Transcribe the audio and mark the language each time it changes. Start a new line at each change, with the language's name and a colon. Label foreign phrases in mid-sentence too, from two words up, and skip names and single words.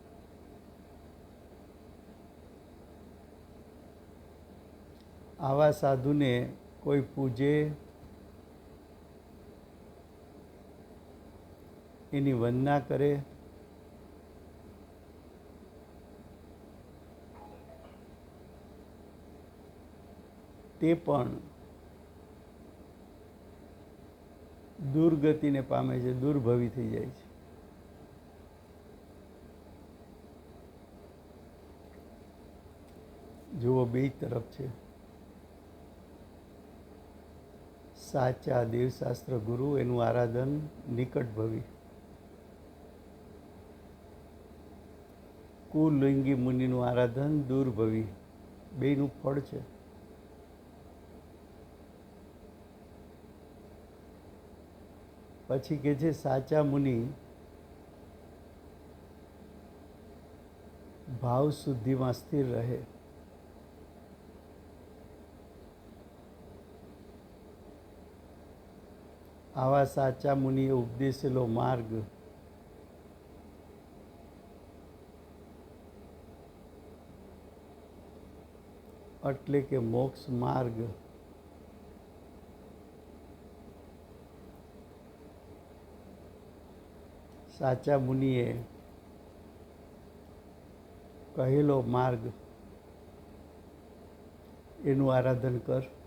Gujarati: આવા સાધુ ને કોઈ પૂજે, એની વંદના કરે, તે પણ દુર્ગતિ ને પામે છે, દુર્ભવી થઈ જાય છે। જુઓ બે તરફ છે। સાચા દેવશાસ્ત્ર ગુરુ એનું આરાધન નિકટભવી, કુલિંગી મુનિનું આરાધન દૂરભવી, બેનું ફળ છે। પછી કે છે સાચા મુનિ ભાવ શુદ્ધિ મેં સ્થિર રહે। આવા સાચા મુનિએ ઉપદેશેલો માર્ગ એટલે કે મોક્ષ માર્ગ સાચા મુનિએ કહેલો માર્ગ એનું આરાધન કર।